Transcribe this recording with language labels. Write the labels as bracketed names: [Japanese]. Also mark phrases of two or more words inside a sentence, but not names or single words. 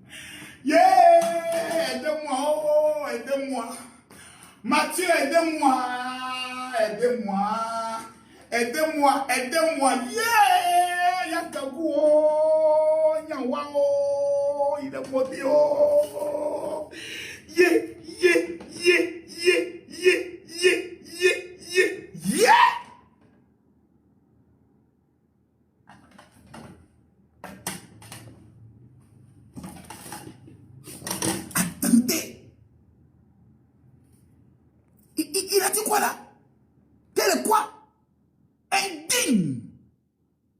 [French] Yeah! Aidez-moi, oh, aidez-moi. Mathieu, aidez-moi. Aidez-moi. Aidez-moi, aidez-moi. Yeah! Yakagou, oh, Nyawa, oh, il est maudit, oh. Yeah, yeah, yeah, yeah, yeah, yeah, yeah, yeah, yeah! Attendez. Il a dit quoi là? Quel est quoi?